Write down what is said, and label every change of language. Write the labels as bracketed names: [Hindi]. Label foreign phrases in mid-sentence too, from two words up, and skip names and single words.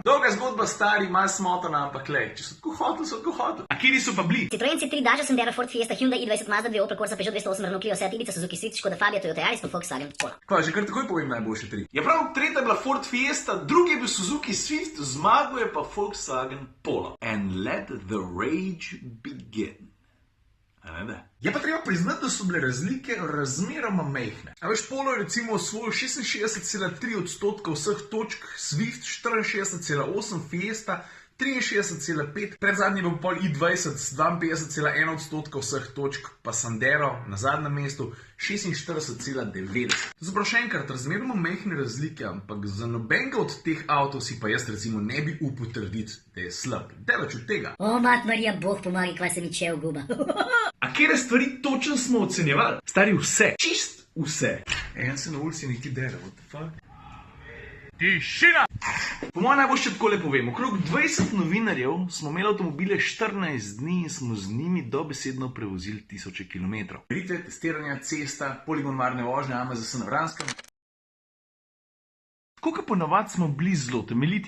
[Slovenian] Dolga zgodba, stari, malo smotana, ampak lej, če so tako hoteli, so tako hoteli. A kjeri so pa bili? Citroen C3, Dacia Sandero, Ford Fiesta, Hyundai i20, Mazda 2, Opel Corsa, Peugeot 208, Renault Clio, Seat Ibiza, Suzuki Swift, Škoda Fabia, Toyota Yaris, pa Volkswagen Polo. Kva, že kar takoj povem najboljše tri. Ja prav, tretja je bila Ford Fiesta, drugi je bil Suzuki Swift, zmagal je pa Volkswagen Polo. [English] And let the rage begin. [Slovenian] Je pa treba priznati, da so bile razlike razmeroma majhne. A veš, Polo je recimo osvojil 66,3% vseh točk, Swift 64,8%, Fiesta 63,5%, predzadnji bil pol i20 s 52,1% vseh točk, pa Sandero na zadnjem mestu 46,90%. To se pravi še enkrat, razmeroma majhne razlike, ampak za nobenega od teh avtov si pa jaz recimo ne bi upal trditi, da je slab. Delač od tega. O, mat Marija, Bog pomagi, kva se mi čev guba. A kere stvari točno smo ocenjevali? Stari vse. Čist vse. En se na ulici niti dera, [English] what the fuck? [Slovenian] Tišina! Po mojem najboljše tako le povem. Okrog 20 novinarjev smo imeli avtomobile 14 dni in smo z njimi dobesedno prevozili tisoče kilometrov. Meritve, testiranja, cesta, poligon varne vožnje, AMZS na Vranskem. Tako kot ponavadi smo bili zelo temeljiti.